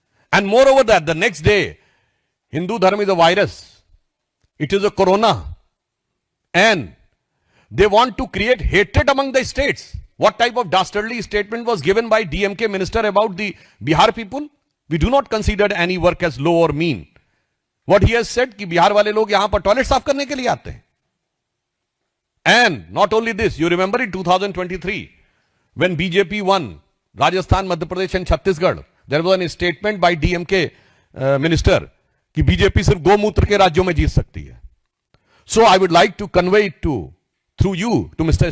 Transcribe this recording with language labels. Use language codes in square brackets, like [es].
[en] And moreover that the next day, Hindu Dharma is a virus. It is a corona. And they want to create hatred among the states. What type of dastardly statement was given by DMK minister about the Bihar people? We do not consider any work as low or mean. What he has said [hi] कि बिहार वाले लोग यहां पर toilet साफ करने के लिए आते हैं. [en] And not only this, you remember in 2023 when BJP won Rajasthan, Madhya Pradesh and Chhattisgarh, there was a statement by DMK minister [hi] कि BJP सिर्फ गोमूत्र के राज्यों में जीत सकती है. [en] So I would like to convey it through you to Mr.